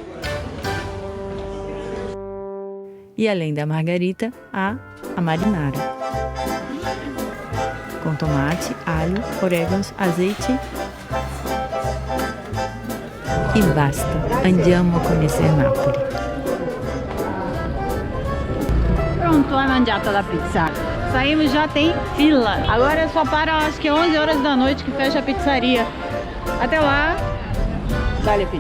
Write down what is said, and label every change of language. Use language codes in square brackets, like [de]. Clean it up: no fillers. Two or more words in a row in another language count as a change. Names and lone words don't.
[pt] E além da margarita, há a marinara, com tomate, alho, orégãos, azeite e basta. [it] Andiamo a [pt] conhecer Nápoles. [it] Pronto, hai mangiato la pizza. [pt] Saímos, já tem fila. Agora só para, acho que 11 horas da noite que fecha a pizzaria. Até lá, dá-lhe pizza.